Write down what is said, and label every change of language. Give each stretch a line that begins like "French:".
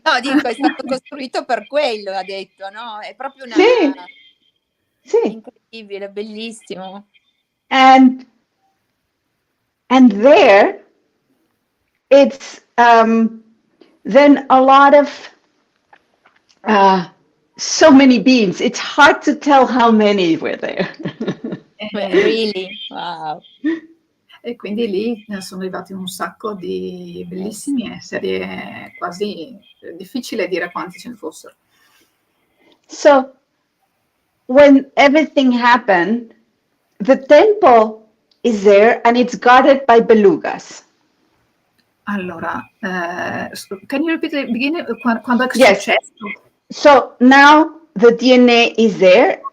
Italian: No, dico, è stato costruito per quello, ha detto, no? È proprio una... Sì. Incredibile, bellissimo.
English: And there, it's then a lot of so many beings. It's hard to tell how many were there. Really? Wow.
Italian: E quindi lì sono arrivati un sacco di bellissimi esseri, quasi difficile dire quanti ce ne fossero.
English: So when everything happened, the temple is there and it's guarded by belugas. Allora, can you repeat the beginning?
Italian: Quando è
English: Yes.
Italian: successo?
English: So now the DNA is there.